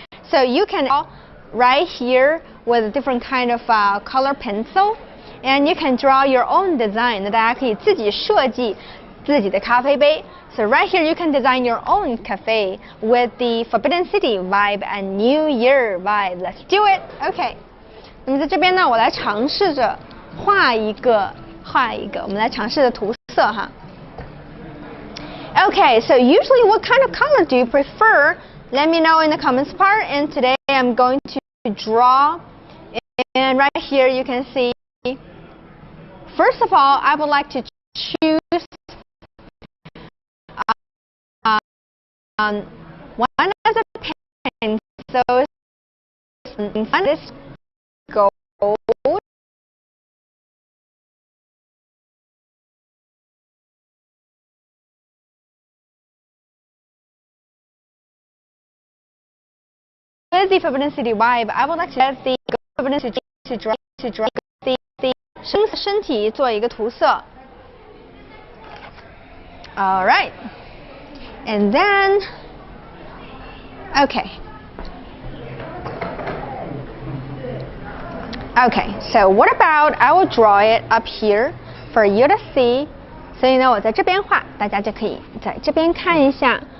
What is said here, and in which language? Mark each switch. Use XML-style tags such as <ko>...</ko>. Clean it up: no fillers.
<en>So you can draw right here with a different kind of color pencil, and you can draw your own design.</en> <zh>那大家可以自己设计自己的咖啡杯。</zh> <en>So right here you can design your own cafe with the Forbidden City vibe and New Year vibe. Let's do it. Okay.</en> <zh>那么在这边呢，我来尝试着画一个，我们来尝试着涂色哈。</zh> <en>Okay, so usually what kind of color do you prefer? Let me know in the comments part. And today I'm going to draw. And right here you can see. First of all, I would like to choose one of the pencils. One is gold. With the Forbidden City vibe, I would like to have the Forbidden City to draw the</en> <zh>身体做一个涂色。</zh> <en>All right, and then okay, so what about I will draw it up here for you to see.</en> <zh>所以呢，我在这边画，大家就可以在这边看一下。</zh>